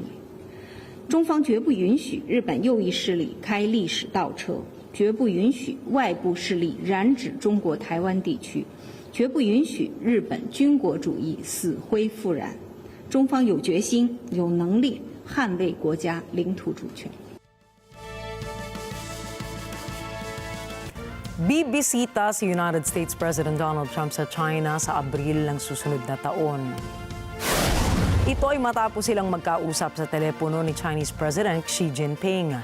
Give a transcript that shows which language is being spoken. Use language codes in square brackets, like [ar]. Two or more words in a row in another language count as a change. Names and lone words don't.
[zh] 中方绝不允许日本右翼势力开历史倒车，绝不允许外部势力染指中国台湾地区，绝不允许日本军国主义死灰复燃。中方有决心、有能力捍卫国家领土主权。 [tl] Bibisita si [en] United States President [tl] Donald Trump sa China sa Abril ng susunod na taon. Ito ay matapos silang magkausap sa telepono ni [en] Chinese President [tl] Xi Jinping.